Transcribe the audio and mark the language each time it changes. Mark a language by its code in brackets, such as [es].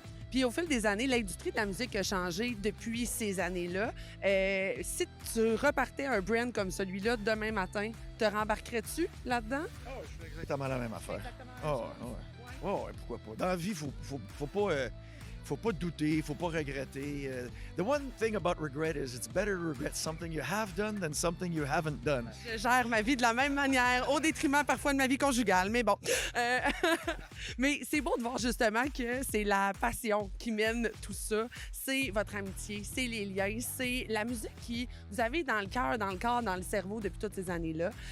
[fr] Puis au fil des années, l'industrie de la musique a changé depuis ces années-là. Si tu repartais un brand comme celui-là demain matin, te rembarquerais-tu là-dedans? Oh, je fais exactement la même affaire. Oh, ouais. Ouais, pourquoi pas. Dans la vie, faut faut pas douter, faut pas regretter. [en] The one thing about regret is it's better to regret something you have done than something you haven't done. [fr] Je gère ma vie de la même manière, au détriment parfois de ma vie conjugale, mais bon. Mais c'est beau de voir justement que c'est la passion qui mène tout ça. C'est votre amitié, c'est les liens, c'est la musique qui vous avez dans le cœur, dans le corps, dans le cerveau depuis toutes ces années-là.